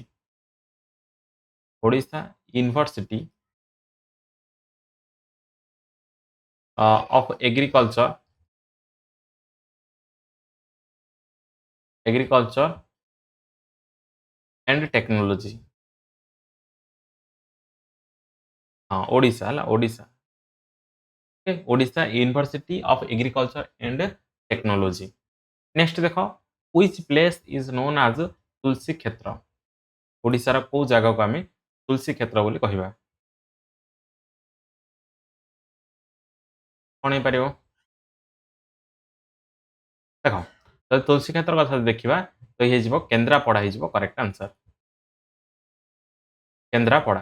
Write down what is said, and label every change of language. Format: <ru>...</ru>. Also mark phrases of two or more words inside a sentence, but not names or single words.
<or>ଓଡ଼ିଶା ୟୁନିଭର୍ସିଟି ଅଫ ଏଗ୍ରିକଲଚର ଆଣ୍ଡ ଟେକ୍ନୋଲୋଜି। ହଁ ଓଡ଼ିଶା, ହେଲା, ଓଡ଼ିଶା। ଓଡ଼ିଶା ୟୁନିଭର୍ସିଟି ଅଫ ଏଗ୍ରିକଲଚର ଆଣ୍ଡ ଟେକ୍ନୋଲୋଜି। ନେକ୍ସଟ ଦେଖ,</or> <en>which place is known as ତୁଳସୀ କ୍ଷେତ୍ର?</en> <or>ଓଡ଼ିଶାର କୋଉ ଜାଗାକୁ ଆମେ ତୁଳସୀ କ୍ଷେତ୍ର ବୋଲି କହିବା? କଣ ହେଇପାରିବ? ଦେଖ, ଯଦି ତୁଳସୀ କ୍ଷେତ୍ର କଥା ଦେଖିବା ତ ହେଇଯିବ କେନ୍ଦ୍ରାପଡ଼ା, ହେଇଯିବ</or> <en>correct answer,</en> <or>କେନ୍ଦ୍ରାପଡ଼ା।</or>